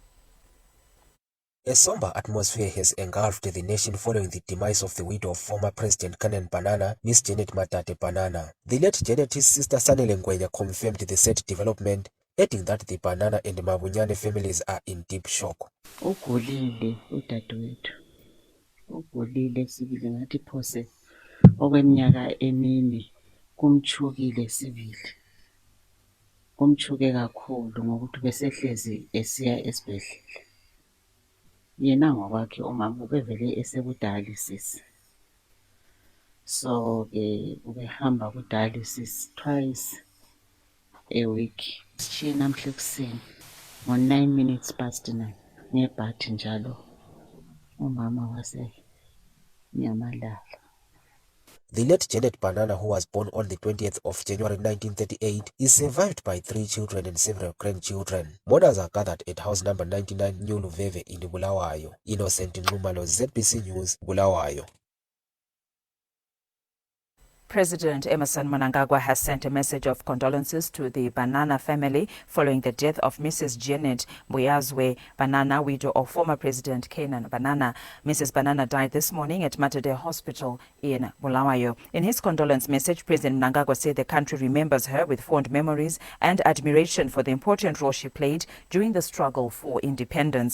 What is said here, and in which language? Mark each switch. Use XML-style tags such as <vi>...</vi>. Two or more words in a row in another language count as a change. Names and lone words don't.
<en>A somber atmosphere has engulfed the nation following the demise of the widow of former President Kenan Banana, Miss Janet Madade Banana. The late Janet's sister Sanele Ngwenya confirmed the sad development, adding that the Banana and Mabunyane families are in deep shock.</en> <nd>Ugulile udadewethu. Ugulile sibili ngathi phose okweminyaka emini kumchukile sibili. Kumchuke kakhulu ngokuthi besehlezi esiya esibhedlela. Yena ngokwakhe umama ubevele esekudialysis. So ubehamba ku dialysis</nd> <en>twice a week.</en> <nd>Sishiye namhla ekuseni ngo</nd> <en>9 minutes past 9</en> <nd>ngebhathi njalo umama wase nyamalala.</nd> <en>The late Janet Banana, who was born on the 20th of January 1938, is survived by 3 children and several grandchildren. Mourners are gathered at house number 99 New Luveve in Bulawayo. Innocent Nxumalo, ZBC News, Bulawayo. President Emmerson Mnangagwa has sent a message of condolences to the Banana family following the death of Mrs. Janet Mbuyazwe Banana, widow of former President Kenan Banana. Mrs. Banana died this morning at Matadale Hospital in Bulawayo. In his condolence message, President Mnangagwa said the country remembers her with fond memories and admiration for the important role she played during the struggle for independence.</en>